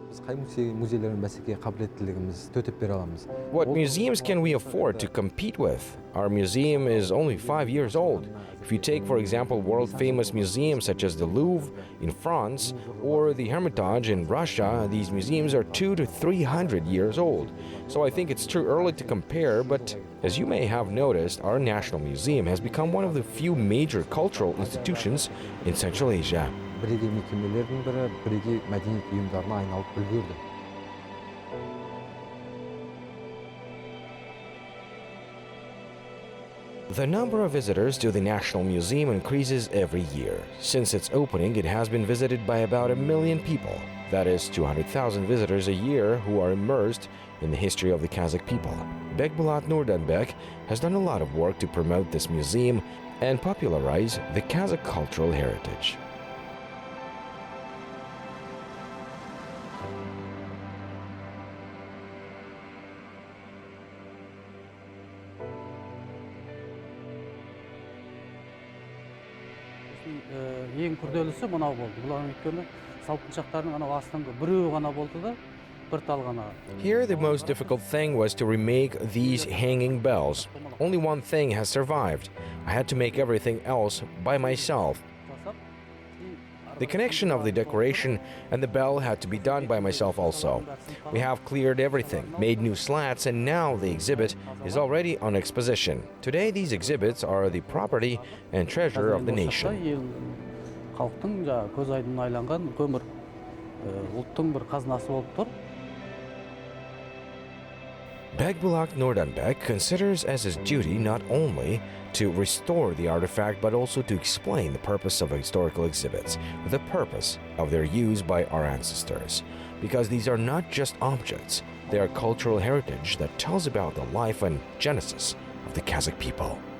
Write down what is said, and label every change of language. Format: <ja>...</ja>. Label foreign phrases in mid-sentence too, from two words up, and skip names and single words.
<kk>қай музейлердің бәсекеге қабілеттілігіміз төтеп бере аламыз.</kk> <en>What museums can we afford to compete with? Our museum is only 5 years old. If you take, for example, world-famous museums such as the Louvre in France or the Hermitage in Russia, these museums are 200 to 300 years old. So I think it's too early to compare, but as you may have noticed, our National Museum has become one of the few major cultural institutions in Central Asia.</en> <kk>Бірегей мекемелердің бірі, бірегей мәдениет ұйымдарына айналып үлгерді.</kk> <en>The number of visitors to the National Museum increases every year. Since its opening, it has been visited by about 1 million people. That is 200,000 visitors a year who are immersed in the history of the Kazakh people. Bekbolat Nurdanbek has done a lot of work to promote this museum and popularize the Kazakh cultural heritage.</en> <kk>Ең күрделісі мынау болды. Бұлардың өйткені салпыншақтардың анау астыңғы біреуі ғана болды да, бір тал ғана.</kk> <en>Here the most difficult thing was to remake these hanging bells. Only one thing has survived. I had to make everything else by myself. The connection of the decoration and the bell had to be done by myself also. We have cleared everything, made new slats, and now the exhibit is already on exposition. Today these exhibits are the property and treasure of the nation.</en> <kk>Халықтың көз айдын айланған көмір ұлттың бір қазынасы болып тұр.</kk> <en>Bekbolat Nurdanbek considers as his duty not only to restore the artifact but also to explain the purpose of historical exhibits, the purpose of their use by our ancestors. Because these are not just objects, they are cultural heritage that tells about the life and genesis of the Kazakh people.</en>